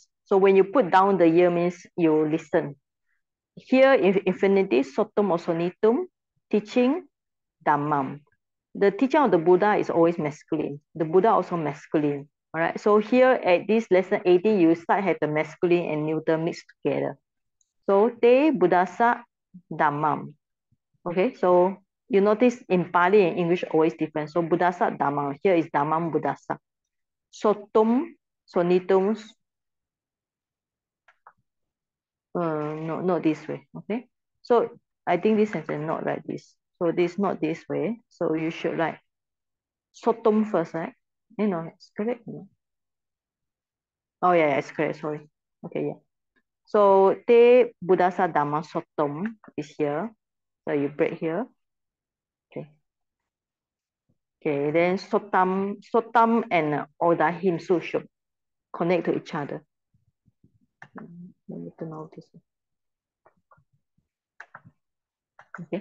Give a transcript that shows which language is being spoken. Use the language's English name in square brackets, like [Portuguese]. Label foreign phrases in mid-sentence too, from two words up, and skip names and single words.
[English] So when you put down the year means you listen. Here, infinity, sotum or sonitum, teaching, dhammam. The teaching of the Buddha is always masculine. The Buddha also masculine. All right. So here at this lesson 18, you start have the masculine and neuter mixed together. [Pali] So te buddhasa dhammam. [English] Okay. So you notice in Pali and English always different. [Pali] So buddhasa dhammam. [English] Here is [Pali] dhammam buddhasa. Sotum, sonitum. [English] No, not this way. Okay. So I think this sentence not like this. So this not this way. So you should like sotum first, right? It's correct. Oh yeah, it's correct. Sorry. Okay, yeah. [Pali] So te buddhasa dhamma sotom [English] is here. So you break here. Okay. Okay. Then sotam and [Pali] odahim su [English] should connect to each other. Let me turn out this. Okay.